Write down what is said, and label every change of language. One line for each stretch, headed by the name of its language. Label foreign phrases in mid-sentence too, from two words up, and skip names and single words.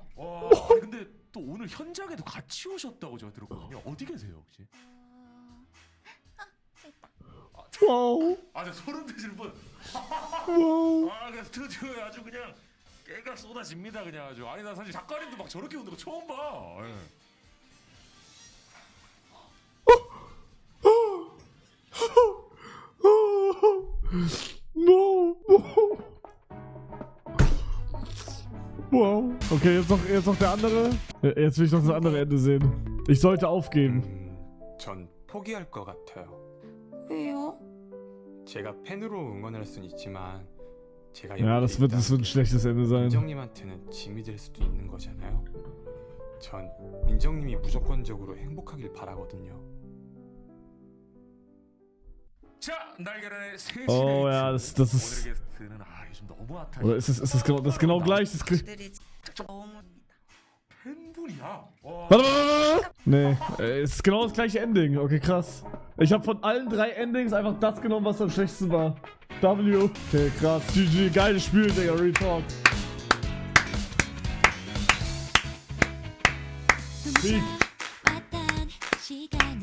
Korean: 와, 아니 근데 또 오늘 현장에도 같이 오셨다고 제가 들었거든요. 어디 계세요 혹시? 와우. 저 소름 돋으시는 분. 와우. 그냥 스튜디오에 아주 그냥 깨가 쏟아집니다 그냥 아주. 아니 나 사실 작가님도 막 저렇게 웃는 거 처음 봐.
German: Wow. Okay, jetzt noch der andere. Jetzt will ich noch das andere Ende sehen. Ich sollte aufgeben.
Korean: 전 포기할 것 같아요. 왜요? 제가 팬으로 응원할 순 있지만 제가
German: Ja, das wird ein schlechtes Ende sein.
Korean: 민정님한테는 짐이 될 수도 있는 거잖아요. 전 민정님이 무조건적으로 행복하길 바라거든요. 자, 날개란의 3시 Oh 데이트.
German: ja, das ist.
Korean: 오늘의 게스트는 요즘 너무 핫하시죠.
German: Oder ist das genau gleich?
Korean: 분들이 너무 팬분이야?
German: Warte. Nee, es ist genau das gleiche Ending. Okay, krass. Ich habe von allen 3 Endings einfach das genommen, was am schlechtesten war. W. Okay, krass. GG, geiles Spiel, Digga. Retalk. Sieg.